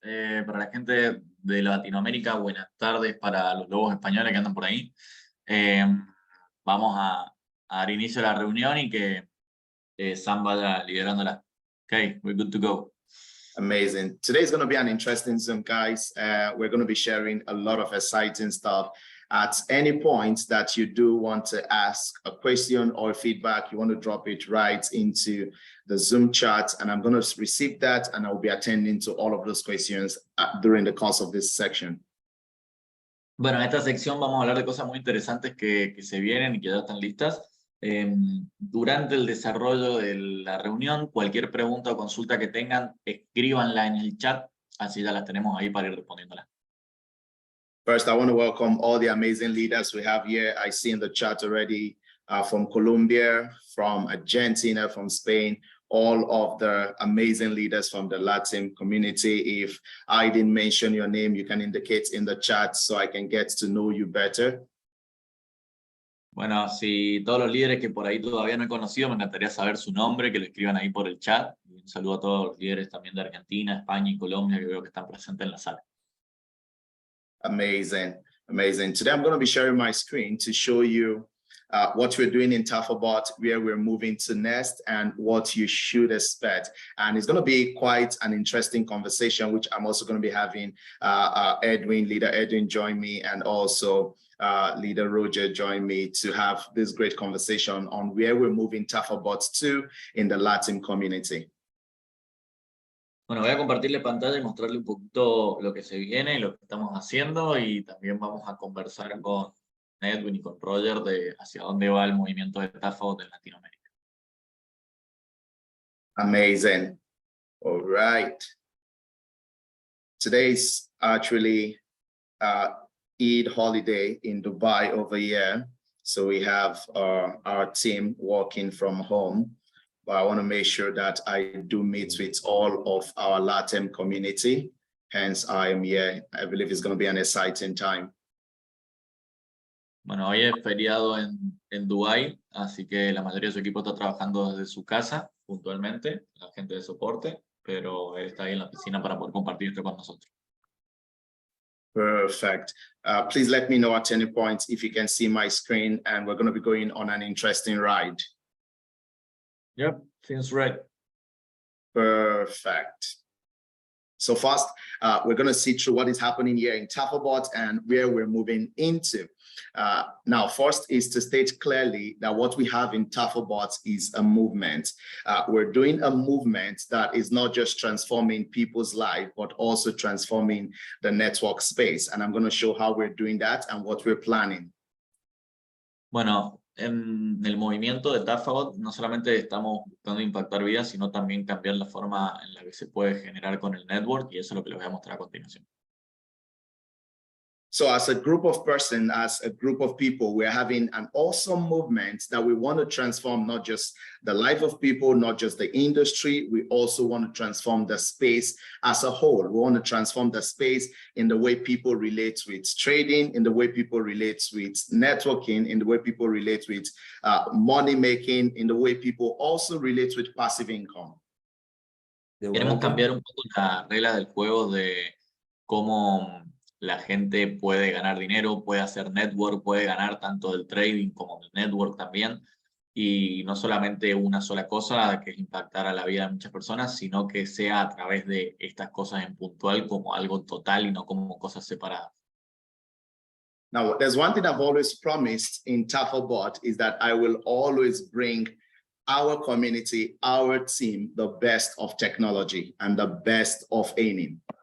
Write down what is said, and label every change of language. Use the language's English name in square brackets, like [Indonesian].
[Spanish] Para la gente de Latinoamérica, buenas tardes para los lobos españoles que andan por ahí. Vamos a dar inicio a la reunión y que Sam vaya liderándola. [English] Okay, we're good to go. Amazing. Today's going to be an interesting Zoom, guys. We're going to be sharing a lot of exciting stuff. At any point that you do want to ask a question or feedback, you want to drop it right into the Zoom chat, and I'm going to receive that, and I'll be attending to all of those questions during the course of this section. [Spanish] Bueno, en esta sección vamos a hablar de cosas muy interesantes que se vienen y que ya están listas. Durante el desarrollo de la reunión, cualquier pregunta o consulta que tengan, escríbanla en el chat, así ya las tenemos ahí para ir respondiéndolas. [English] First, I want to welcome all the amazing leaders we have here. I see in the chat already from Colombia, from Argentina, from Spain, all of the amazing leaders from the Latin community. If I didn't mention your name, you can indicate in the chat so I can get to know you better. [Spanish] Bueno, si todos los líderes que por ahí todavía no he conocido, me encantaría saber su nombre, que lo escriban ahí por el chat. Y un saludo a todos los líderes también de Argentina, España y Colombia, que veo que están presentes en la sala. [English] Amazing, amazing. Today I'm going to be sharing my screen to show you what we're doing in Tafabot, where we're moving to next, and what you should expect. And it's going to be quite an interesting conversation, which I'm also going to be having leader Edwin join me, and also leader Roger join me to have this great conversation on where we're moving Tafabot to in the Latin community. [Spanish] Bueno, voy a compartirle pantalla y mostrarle un poquito lo que se viene y lo que estamos haciendo, y también vamos a conversar con Edwin y con Roger de hacia dónde va el movimiento de Tafabot en Latinoamérica. [English] Amazing. All right. Today's actually Eid holiday in Dubai over here. So we have our team working from home. But I want to make sure that I do meet with all of our Latin community. Hence, I am here. I believe it's going to be an exciting time. [Spanish] Bueno, hoy es feriado en Dubái, así que la mayoría de su equipo está trabajando desde su casa, puntualmente, la gente de soporte, pero él está ahí en la oficina para poder compartir esto con nosotros. [English] Perfect. Please let me know at any point if you can see my screen, and we're going to be going on an interesting ride. Yep, seems right. Perfect. So first, we're going to see through what is happening here in Tafabot and where we're moving into. Now, first is to state clearly that what we have in Tafabot is a movement. We're doing a movement that is not just transforming people's life, but also transforming the network space. And I'm going to show how we're doing that and what we're planning. [Spanish] Bueno, en el movimiento de Tafabot no solamente estamos buscando impactar vidas, sino también cambiar la forma en la que se puede generar con el network, y eso es lo que les voy a mostrar a continuación. [English] So as a group of persons, as a group of people, we're having an awesome movement that we want to transform not just the life of people, not just the industry. We also want to transform the space as a whole. We want to transform the space in the way people relate with trading, in the way people relate with networking, in the way people relate with money making, in the way people also relate with passive income. [Spanish] Queremos cambiar un poco la regla del juego de cómo la gente puede ganar dinero, puede hacer network, puede ganar tanto del trading como del network también, y no solamente una sola cosa que es impactar a la vida de muchas personas, sino que sea a través de estas cosas en puntual como algo total y no como cosas separadas. [English] Now, there's one thing I've always promised in Tafabot is that I will always bring our community, our team, the best of technology and the best of aiming.